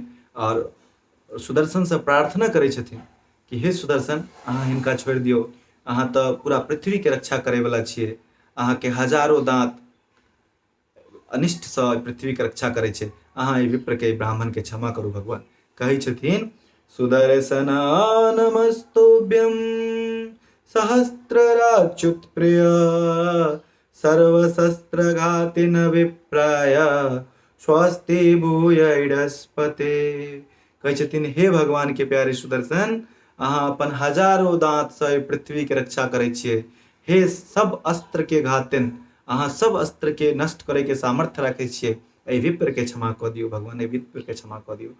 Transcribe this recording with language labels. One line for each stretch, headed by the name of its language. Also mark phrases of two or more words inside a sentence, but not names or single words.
Maithili: और सुदर्शन से प्रार्थना करै छथिन कि हे सुदर्शन अहाँ हिनका छोड़ि दियौ, अहाँ तऽ पूरा पृथ्वी के रक्षा करे वाला छियै, अहाँके हजारों दांत अनिष्ट से पृथ्वी के रक्षा करे छै, अहाँ ई विप्र के ब्राह्मण के क्षमा करू भगवान। कहै छथिन,
Sanskrit: सुदर्शन नमस्तुभ्यं सहस्त्रराच्युत प्रिय सर्वशस्त्रघातिन विप्राय स्वस्ति भूय इडस्पते।
Maithili: कहै छथिन, हे भगवान के प्यारे सुदर्शन अहाँ अपन हजारों दांत से पृथ्वी के रक्षा करे छियै, हे सब अस्त्र के घातिन अहाँ सब अस्त्र के नष्ट करे के सामर्थ्य राखै छियै, एहि विप्र के क्षमा कऽ दियौ भगवान, एहि विप्र के क्षमा कऽ दियौ।